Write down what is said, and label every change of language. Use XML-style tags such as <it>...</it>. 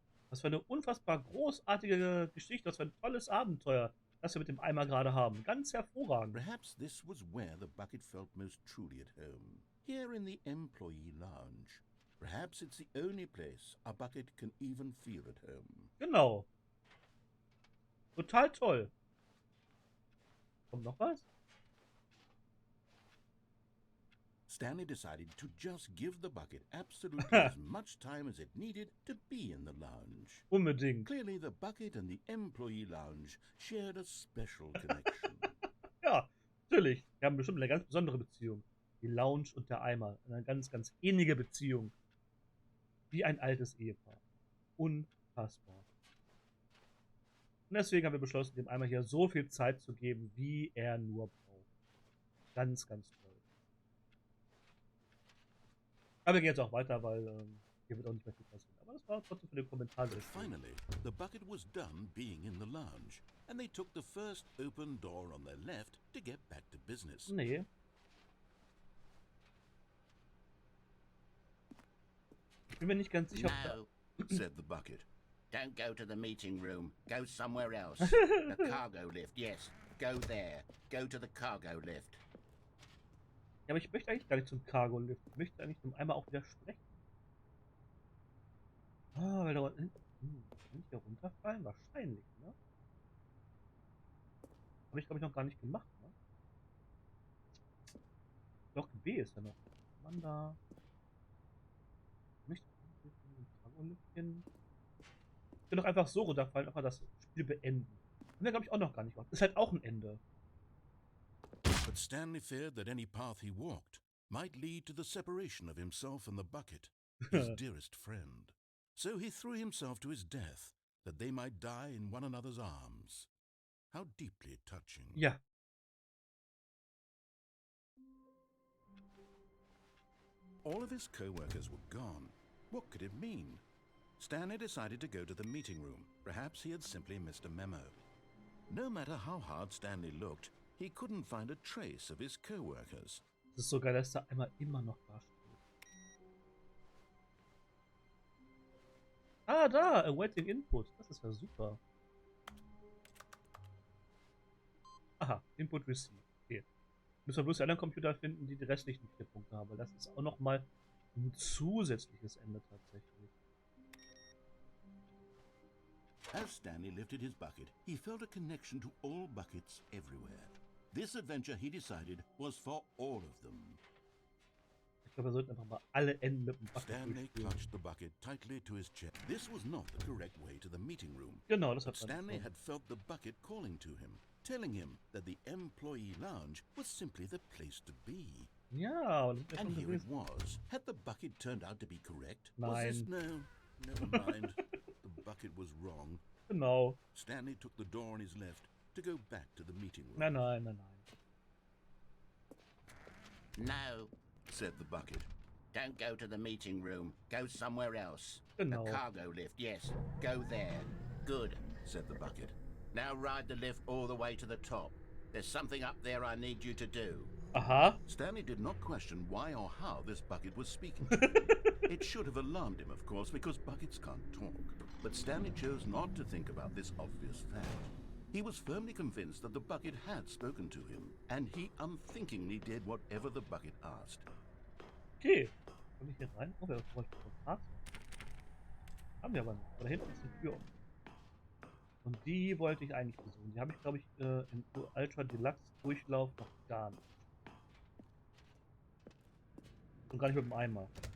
<de>Was für eine unfassbar großartige Geschichte, was für ein tolles Abenteuer, das wir mit dem Eimer gerade haben. Ganz hervorragend.</de> <en>Perhaps this was where the bucket felt most truly at home. Here in the employee lounge. Perhaps it's the only place a bucket can even feel at home.</en> <de>Genau. Total toll. Kommt noch was?</de> <en>Stanley decided to just give the bucket absolutely as much time as it needed to be in the lounge.</en> <de>Unbedingt.</de> <en>Clearly, the bucket and the employee lounge shared a special connection.</en> <de>Ja, natürlich. Wir haben bestimmt eine ganz besondere Beziehung. Die Lounge und der Eimer. Eine ganz, ganz ähnliche Beziehung. Wie ein altes Ehepaar. Unfassbar. Und deswegen haben wir beschlossen, dem Eimer hier so viel Zeit zu geben, wie er nur braucht. Ganz, ganz toll. Aber wir gehen jetzt auch weiter, weil hier wird auch nicht mehr viel passieren. Aber das war trotzdem für den Kommentar sehr schön.</de> <en>Finally, the bucket was done being in the lounge, and they took the first open door on their left to get back to business.</en> <de>Nee. Ich bin mir nicht ganz sicher,</de> <en>No, said the bucket. Don't go to the meeting room. Go somewhere else. The cargo lift, yes. Go there. Go to the cargo lift.</en> <de>Ja, aber ich möchte eigentlich gar nicht zum Cargo-Lift. Ich möchte eigentlich zum Eimer auch widersprechen. Ah, weil da unten... Kann ich hier runterfallen? Wahrscheinlich, ne? Habe ich, glaube ich, noch gar nicht gemacht, ne? Block B ist ja noch. Mann, da... Nicht zum Cargo-Lift hin. Ich will doch einfach so runterfallen, einfach das Spiel beenden. Und dann glaube ich auch noch gar nicht gemacht. Ist halt auch ein Ende.</de> <en>But Stanley feared that any path he walked might lead to the separation of himself and the bucket, his dearest friend. So he threw himself to his death, that they might die in one another's arms. How deeply touching.</en> <de>Ja.</de> <en>All of his co-workers were gone. What could it mean? Stanley decided to go to the meeting room. Perhaps he had simply missed a memo. No matter how hard Stanley looked, he couldn't find a trace of his co-workers.</en> <de>Das ist so geil, dass der Eimer immer noch da steht. Ah, da!</de> <en>Awaiting Input.</en> <de>Das ist ja super. Aha,</de> <en>Input Received.</en> <de>Okay. Müssen wir bloß die anderen Computer finden, die die restlichen 4 Punkte haben. Weil das ist auch nochmal ein zusätzliches Ende tatsächlich.</de> <en>As Stanley lifted his bucket, he felt a connection to all buckets everywhere. This adventure, he decided, was for all of them.</en> <de>Ich glaube, wir sollten einfach mal alle Enden mit dem Bucket</de> <en>Stanley</en> <de>durchspielen.</de> <en>clutched the bucket tightly to his chest. This was not the correct way to the meeting room.</en> <de>Genau, das hat</de> <en>But Stanley had felt the bucket calling to him, telling him that the employee lounge was simply the place to be.</en> <de>Ja, und</de> <en>And here it was. Had the bucket turned out to be correct?</en> <de>Nein.</de> <en>Was this? No, never mind. The bucket was wrong.</en> <de>Genau.</de> <en>Stanley took the door on his left to go back to the meeting room.</en> <de>Nein, nein, nein, nein.</de> <en>No, said the bucket. Don't go to the meeting room. Go somewhere else.</en> <de>Genau.</de> <en>The cargo lift, yes. Go there. Good, said the bucket. Now ride the lift all the way to the top. There's something up there I need you to do. Aha. Stanley did not question why or how this bucket was speaking to him. It should have alarmed him, of course, because buckets can't talk. But Stanley chose not to think about this obvious fact. He was firmly convinced that the bucket had spoken to him, and he unthinkingly did whatever the bucket asked.</en> <de>Okay. Komm ich hier rein? Oh, wir bräuchten noch Parts. Haben wir aber nicht. Da hinten ist die Tür offen. Und die wollte ich eigentlich besuchen. Die habe ich, glaube ich, im Ultra Deluxe Durchlauf noch gar nicht. Und gar nicht mit dem Eimer.</de>